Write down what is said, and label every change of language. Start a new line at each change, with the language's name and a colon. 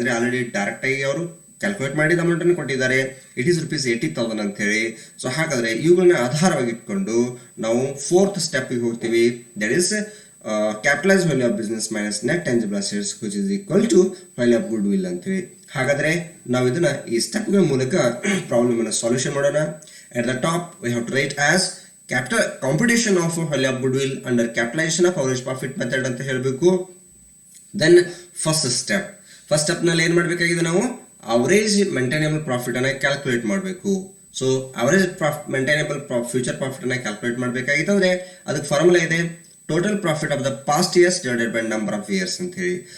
Kannada: ಅಂದ್ರೆ already direct ಆಗಿ ಅವರು ಕ್ಯಾಲ್ಕುಲೇಟ್ ಮಾಡಿದ ಅಮೌಂಟ್ ಅನ್ನು ಕೊಟ್ಟಿದ್ದಾರೆ. ಇಟ್ ಈಸ್ rupees 80,000 ಅಂತ ಹೇಳಿ. ಸೊ ಹಾಗಾದ್ರೆ ಇವುಗಳನ್ನ ಆಧಾರವಾಗಿ ಇಟ್ಕೊಂಡು ನಾವು ಫೋರ್ತ್ ಸ್ಟೆಪ್ ಗೆ ಹೋಗ್ತೀವಿ.
English: ದಟ್ ಇಸ್ capitalized value of business minus net tangible assets which is equal to value of goodwill ಅಂತ ಹೇಳಿ.
Kannada: ಹಾಗಾದ್ರೆ ನಾವು ಇದನ್ನ ಈ ಸ್ಟೆಪ್ಗಳ ಮೂಲಕ ಪ್ರಾಬ್ಲಮ್ ಅನ್ನು ಸೊಲ್ಯೂಷನ್ ಮಾಡೋಣ.
English: At the top we have to write as capital computation of value of goodwill under capitalization of average profit method ಅಂತ ಹೇಳಬೇಕು.
Kannada: Then first step ನಲ್ಲಿ ಏನು ಮಾಡಬೇಕಾಗಿದೆ, ನಾವು ಅವರೇಜ್ ಮೇಂಟೈನಬಲ್ ಪ್ರಾಫಿಟ್ ಅನ್ನ ಕ್ಯಾಲ್ಕುಲೇಟ್ ಮಾಡಬೇಕು. So average maintainable future profit ಅನ್ನ calculate ಮಾಡಬೇಕಾಗಿತ್ತಂದ್ರೆ ಅದಕ್ಕೆ ಫಾರ್ಮುಲಾ ಇದೆ, total profit of the past years divided by number of years ಅಂತ ಹೇಳಿ.